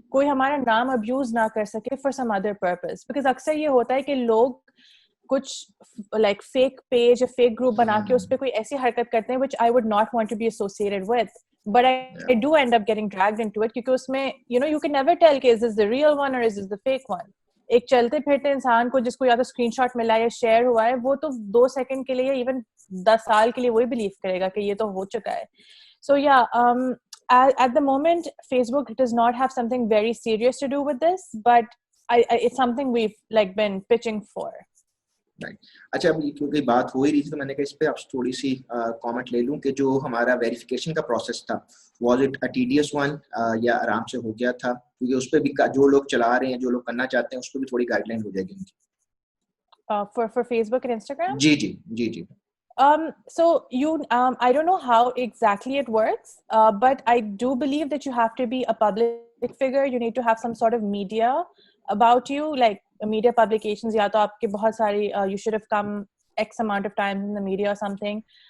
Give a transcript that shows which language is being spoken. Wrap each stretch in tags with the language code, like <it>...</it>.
<hi>कोई हमारा नाम</hi> <en>abuse</en> <hi>ना कर सके</hi> <en>for some other purpose, because</en> <hi>अक्सर ये होता है कि लोग कुछ</hi> <en>like fake page या fake group</en> <hi>बना के उस पे कोई ऐसी हरकत करते हैं</hi> <en>which I would not want to be associated with, but I do end up getting dragged into it</en> <hi>क्योंकि उसमें,</hi> <en>you know, you can never tell कि is this the real one or is this the fake one.</en> <hi>एक चलते फिरते इंसान को जिसको या तो स्क्रीनशॉट मिला या शेयर हुआ है, वो तो 2 सेकंड के लिए इवन 10 साल के लिए वही बिलीव करेगा कि ये तो हो चुका है.</hi> <en>So yeah, at the moment Facebook does not have something very serious to do with this, but it's something we've like been pitching for. Right.</en> <hi>अच्छा, अभी क्योंकि बात हो ही रही थी तो मैंने कहा इस पे आप थोड़ी सी कमेंट ले लूं कि जो हमारा वेरिफिकेशन का प्रोसेस था,</hi> <en>was it a tedious one</en> <hi>या आराम से हो गया था? क्योंकि उस पे भी जो लोग चला रहे हैं, जो लोग करना चाहते हैं, उस पे भी थोड़ी गाइडलाइन हो जाएगी उनकी.</hi> <en>For Facebook and Instagram?</en> <hi>Ji.</hi> <en>So I don't know how exactly it works, but I do believe that you have to be a public figure. You need to have some sort of media about you, like media publications.</en> <hi>या तो आपके बहुत सारी</hi> <en>you should have come X amount of times in the media or something.</en>